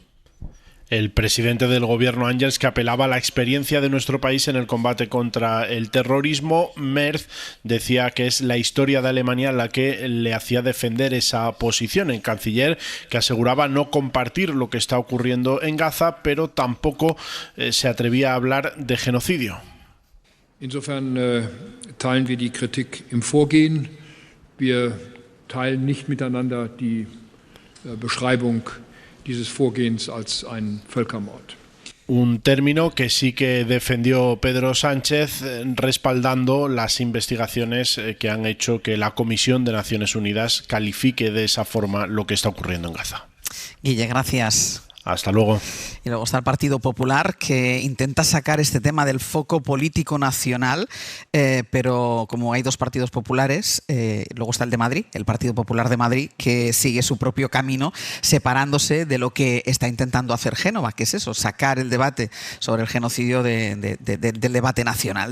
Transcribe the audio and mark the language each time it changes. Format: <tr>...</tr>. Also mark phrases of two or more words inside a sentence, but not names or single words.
<es>El presidente del gobierno, Ángels, que apelaba a la experiencia de nuestro país en el combate contra el terrorismo. Merz decía que es la historia de Alemania la que le hacía defender esa posición. El canciller, que aseguraba no compartir lo que está ocurriendo en Gaza, pero tampoco se atrevía a hablar de genocidio.</es> <de>Insofern teilen wir die Kritik im Vorgehen. Wir teilen nicht miteinander die Beschreibung dieses Vorgehens als einen Völkermord.</de> <es>Un término que sí que defendió Pedro Sánchez, respaldando las investigaciones que han hecho que la Comisión de Naciones Unidas califique de esa forma lo que está ocurriendo en Gaza. Guille, gracias. Hasta luego. Y luego está el Partido Popular, que intenta sacar este tema del foco político nacional, pero como hay dos partidos populares, luego está el de Madrid, el Partido Popular de Madrid, que sigue su propio camino, separándose de lo que está intentando hacer Génova, que es eso, sacar el debate sobre el genocidio del debate nacional.</es>